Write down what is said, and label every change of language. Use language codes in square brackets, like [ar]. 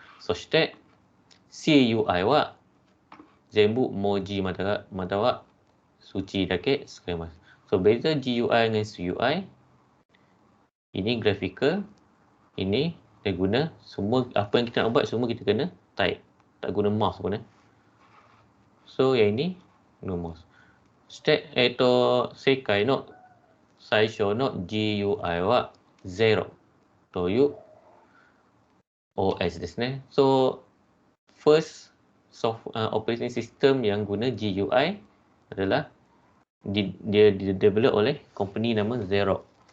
[ja] そして CUI は全部文字または数値だけ使います。 [ms] So, beza GUI dengan CUI, ini graphical, ini dia guna semua apa yang kita nak buat semua kita kena type. Tak guna mouse pun. So, yang ini guna mouse. [ja] そして、世界の最初の GUI は0という OS ですね。 [ms] So, first operating system yang guna GUI adalah dia develop oleh company nama Xerox。